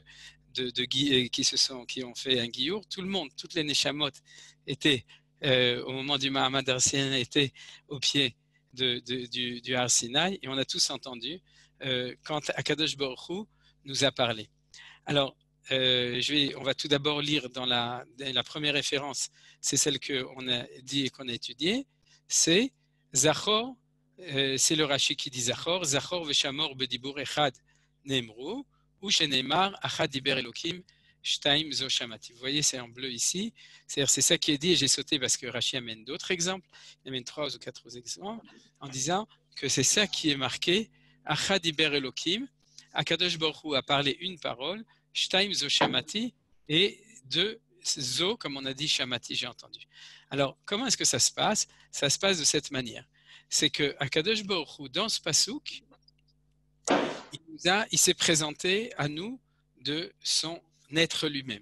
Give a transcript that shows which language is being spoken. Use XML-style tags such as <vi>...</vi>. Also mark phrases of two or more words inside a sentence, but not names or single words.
<fr>qui ont fait un guillour, tout le monde, toutes les Neshamot étaient, au moment du</fr> <he>מעמד הר סיני,</he> <fr>étaient au pied du</fr> <he>הר סיני,</he> <fr>et on a tous entendu quand Akadosh Baruch Hu nous a parlé. Alors, on va tout d'abord lire dans la première référence, c'est celle qu'on a dit et qu'on a étudiée, c'est Zachor, c'est le Rashi qui dit Zachor,</fr> <he>זכור ושמור בדיבור אחד נאמרו, או שנאמר אחת דיבר אלוקים, שתיים זו שמעתי.</he> <fr>Vous voyez, c'est en bleu ici. C'est-à-dire, c'est ça qui est dit, et j'ai sauté parce que Rashi amène d'autres exemples, il amène 3 ou 4 exemples, en disant que c'est ça qui est marqué,</fr> <he>אחת דיבר אלוקים,</he> <fr>Akadosh Baruch Hu a parlé une parole,</fr> <he>שתיים זו שמעתי,</he> <fr>et 2 zo, comme on a dit, shamati, j'ai entendu. Alors, comment est-ce que ça se passe? Ça se passe de cette manière. C'est que Akadosh Baruch Hu, dans ce pasouk, il s'est présenté à nous de son être lui-même.</fr>